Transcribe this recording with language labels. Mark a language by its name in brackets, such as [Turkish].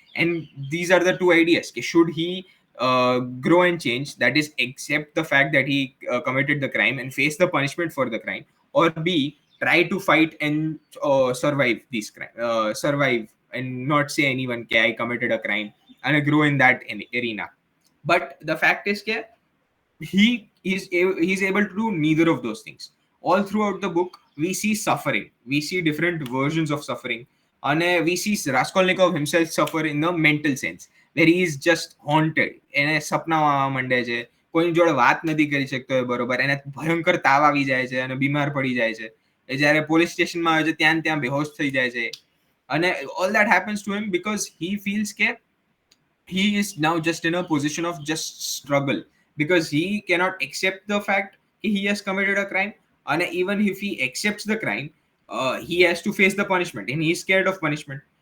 [English] And these are the two ideas. Should he grow and change, that is accept the fact that he committed the crime and face the punishment for the crime, or B, try to fight and survive these survive and not say anyone I committed a crime and grow in that arena. But the fact is he's able to do neither of those things. All throughout the book we see suffering, we see different versions of suffering, and we see Raskolnikov himself suffer in the mental sense, where he is just haunted. [Gujarati] એને સપના આવવા માંડે છે, કોઈની જોડે વાત નથી કરી શકતો એ બરોબર, એને ભયંકર તાવ આવી જાય છે અને બીમાર પડી જાય છે. એ જ્યારે પોલીસ સ્ટેશનમાં આવે છે ત્યાં ત્યાં બેહોશ થઈ જાય છે. અને [English] all that happens to him because he feels he is now just in a position of just struggle, because he cannot accept the fact he has committed a crime, and even if he accepts the crime, he has to face the punishment and he's scared of punishment.